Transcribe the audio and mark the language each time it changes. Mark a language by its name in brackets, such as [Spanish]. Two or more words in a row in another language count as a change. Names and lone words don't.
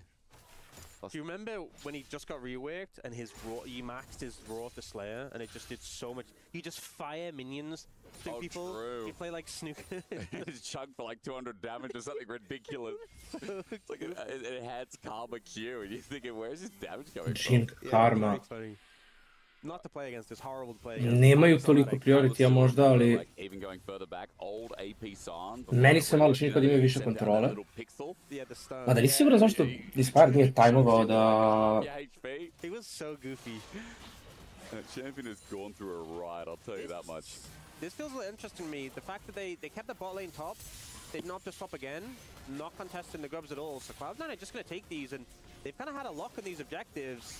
[English] Do you remember when he just got reworked and his raw, he maxed his raw of the Slayer and it just did so much? You just fire minions to people. True. You play like snooker. His chunk for like 200 damage or something ridiculous. It's like it enhanced Karma Q and you're thinking, where's his damage coming Jin from? Karma. Not to play against, it's horrible to play against. [Serbian] Nemaju toliko prioritija možda, ali... Meni se malo čini kad imaju više kontrole. A da nisi siguran zašto Inspired nije tajmovao da... [English] He was so goofy. Champion has gone through a ride, I'll tell you that much. This feels a little interesting to me. The fact that they kept the bot lane top, they've not just swap again, not contesting the grubs at all. So Cloud9 are just going to take these, and they've kind of had a lock on these objectives.